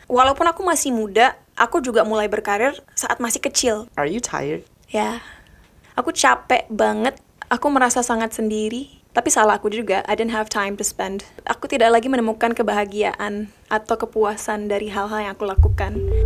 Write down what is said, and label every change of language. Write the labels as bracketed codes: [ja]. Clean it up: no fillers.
[id] Walaupun aku masih muda, aku juga mulai berkarir saat masih kecil. [en] Are you tired? [id] Ya, aku capek banget. Aku merasa sangat sendiri. Tapi salah aku juga, [en] I didn't have time to spend. [id] Aku tidak lagi menemukan kebahagiaan atau kepuasan dari hal-hal yang aku lakukan.